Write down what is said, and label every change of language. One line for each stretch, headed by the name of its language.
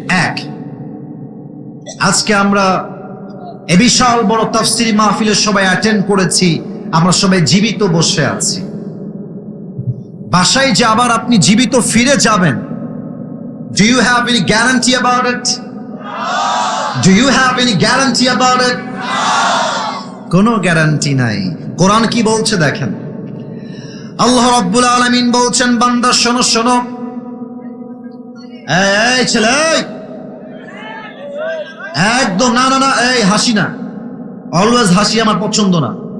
Bangla: এক, আজকে আমরা এ বিশাল বড় তাফসীরি মাহফিলে সবাই অ্যাটেন্ড করেছি, আমরা সবাই জীবিত বসে আছি। বাসায় যে আবার আপনি জীবিত ফিরে যাবেন,
English: do you have any guarantee about it? Do you have any guarantee about it?
Bangla: কোনো গ্যারান্টি নাই। কোরআন কি বলছে দেখেন, আল্লাহ রাব্বুল আলামিন বলছেন, বান্দা শোনো শোনো, এই ছেলে, একদম না না না, এই হাসি না, অলওয়েজ হাসি আমার পছন্দ না।